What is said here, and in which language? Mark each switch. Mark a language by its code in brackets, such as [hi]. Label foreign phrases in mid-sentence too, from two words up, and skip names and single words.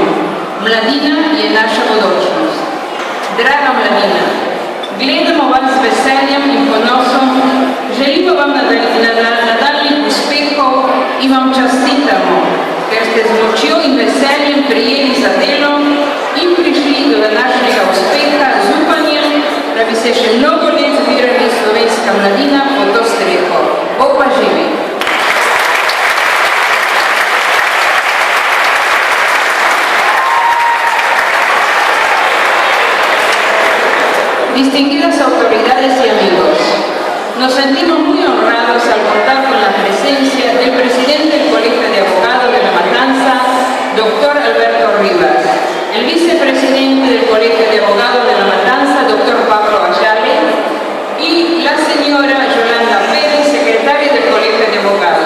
[sl] Mladina je naša bodočnost. Draga mladina, gledamo vas z veseljem in ponosom, želimo vam nadaljnjih uspehov in vam častitamo, ker ste z močjo in veseljem prijeli za delo in prišli do današnjega uspeha z upanjem, da bi se še mnogo let zbirali slovenska mladina pod to streho. Bog pa živi! [es] Distinguidas autoridades y amigos, nos sentimos muy honrados al contar con la presencia del presidente del Colegio de Abogados de La Matanza, doctor Alberto Rivas, el vicepresidente del Colegio de Abogados de La Matanza, doctor Pablo Ayale, y la señora Yolanda Pérez, secretaria del Colegio de Abogados.